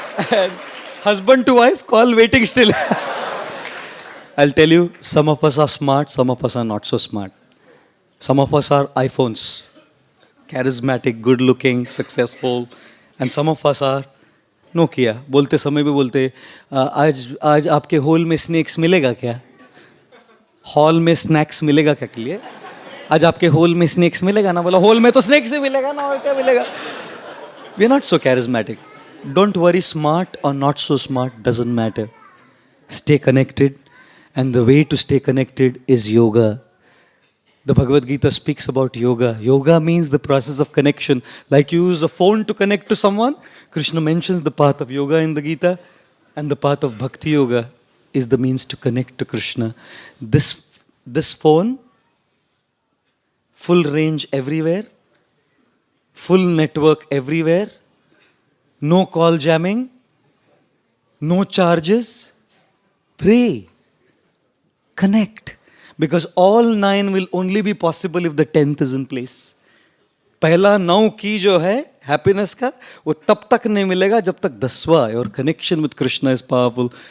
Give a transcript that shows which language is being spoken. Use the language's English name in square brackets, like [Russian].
[English] And husband to wife, call waiting still. I'll tell you, some of us are smart, some of us are not so smart. Some of us are iPhones, charismatic, good looking, successful, and some of us are Nokia. [Hindi] बोलते समय भी बोलते आज आपके hall में snacks मिलेगा क्या? Hall में स्नैक्स मिलेगा क्या के लिए? आज आपके हॉल में स्नैक्स मिलेगा ना? बोला हॉल में तो स्नैक्स ही मिलेगा ना, और क्या मिलेगा? [English] We are not so charismatic. Don't worry, smart or not so smart doesn't matter. Stay connected, and the way to stay connected is yoga. The Bhagavad Gita speaks about yoga. Yoga means the process of connection. Like you use a phone to connect to someone, Krishna mentions the path of yoga in the Gita, and the path of bhakti yoga is the means to connect to Krishna. This phone, full range everywhere, full network everywhere, no call jamming, no charges. Pray, connect. Because all 9 will only be possible if the 10th is in place. [Hindi] पहला 9 की जो है happiness का, वो तब तक नहीं मिलेगा जब तक 10वां है. [English] Your connection with Krishna is powerful.